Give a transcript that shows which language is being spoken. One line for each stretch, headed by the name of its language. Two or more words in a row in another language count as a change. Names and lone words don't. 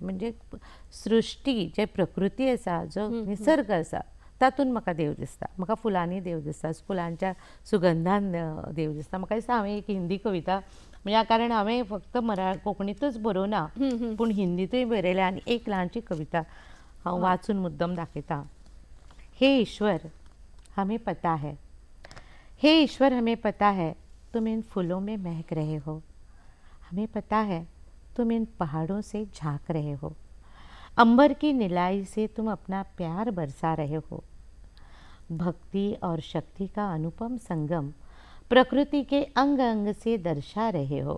Konkani: म्हणजे सृश्टी, जे प्रकृती आसा, जो निसर्ग आसा, तातूंत म्हाका देव दिसता. म्हाका फुलांनी देव दिसता, फुलांच्या सुगंधान देव दिसता. म्हाका दिसता हांवें एक हिंदी कविता, म्हणजे कारण हांवें फक्त कोंकणीतूच बरोवना, पूण हिंदीतूय बरयल्या आनी एक ल्हानशी कविता हांव वाचून मुद्दम दाखयतां.
Hindi: हे ईश्वर हमें पता है, हे ईश्वर हमें पता है तुम इन फूलों में महक रहे हो. हमें पता है तुम इन पहाड़ों से झांक रहे हो. अंबर की नीलाई से तुम अपना प्यार बरसा रहे हो. भक्ति और शक्ति का अनुपम संगम प्रकृति के अंग अंग से दर्शा रहे हो.